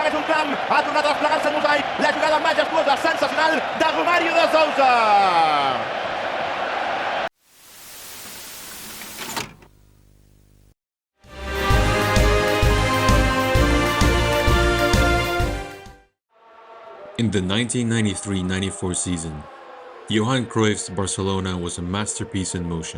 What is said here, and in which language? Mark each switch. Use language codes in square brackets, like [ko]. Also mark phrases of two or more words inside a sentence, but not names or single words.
[ca] camp, ha tornat a desplegar-se el mosaic, la jugada majestuosa, sensacional de Romario de Sousa. [en] In the 1993-94 season, Johan Cruyff's Barcelona was a masterpiece in motion.